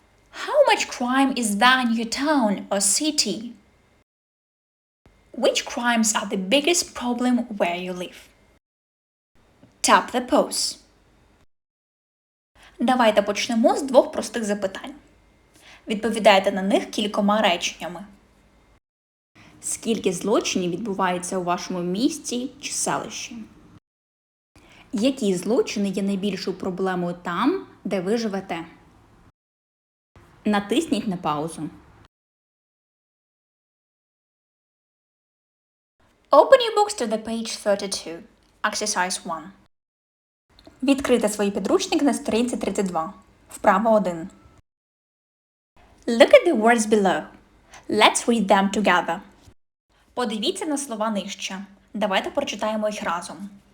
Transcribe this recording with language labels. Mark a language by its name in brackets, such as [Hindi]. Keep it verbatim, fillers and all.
[English] How much crime is there in your town or city? Which crimes are the biggest problem where you live? Tap the pause. [Ukrainian] Давайте почнемо з двох простих запитань. Відповідайте на них кількома реченнями. Скільки злочинів відбувається у вашому місті чи селищі? Які злочини є найбільшою проблемою там, де ви живете? Натисніть на паузу. [English] Open your books to the page thirty-two. Exercise one. [Ukrainian] Відкрийте свій підручник на сторінці тридцять два. Вправа один. [English] Look at the words below. Let's read them together. [Ukrainian] Подивіться на слова нижче. Давайте прочитаємо їх разом.